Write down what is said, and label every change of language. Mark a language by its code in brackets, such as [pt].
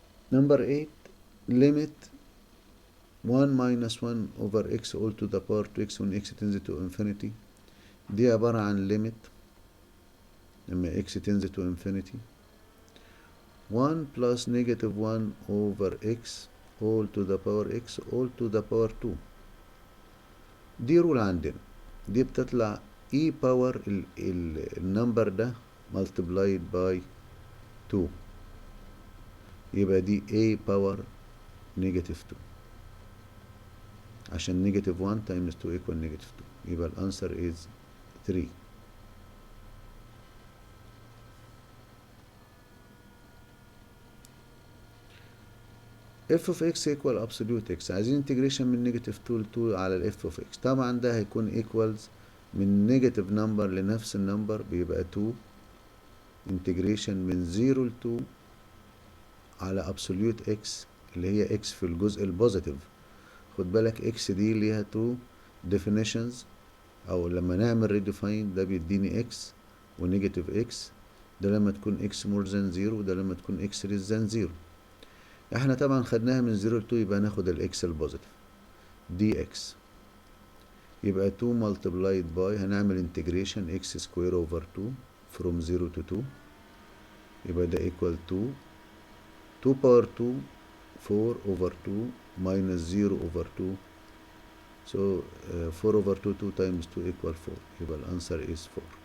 [en] Number 8, limit 1 minus 1 over x all to the power 2x when x tends to infinity. [ar] دي عبارة عن [en] limit لما x tends to infinity 1 plus negative 1 over x all to the power x all to the power 2. [ar] دي رول عندنا، دي بتطلع [en] e power [ar] النمبر ده [en] multiplied by 2، [ar] يبقى دي [en] a power negative 2 عشان negative 1 times 2 equal negative 2، يبقى الانسر is 3. f of x equal absolute x، عايزين integration من negative 2 ل 2 على ال f of x. [ar] طبعا ده هيكون equals من [en] negative number [ar] لنفس النمبر بيبقى 2 integration من 0 ل 2 على [en] absolute x [ar] اللي هي x في الجزء البوزيتيف. خد بالك x دي ليها [en] 2 definitions، [ar] او لما نعمل redefine ده بيديني x ونيجاتيف x، ده لما تكون x [en] more than 0 [ar] وده لما تكون x [en] less than 0. [ar] احنا طبعا خدناها من 0 ل 2 يبقى ناخد [en] الاكس البوزيتيف dx، يبقى 2 multiplied by هنعمل integration x square over 2 from 0 to 2 يبقى ده equal to 2 power 2 4 over 2 minus 0 over 2 so 4 over 2 2 times 2 equal 4 يبقى الانسر is 4.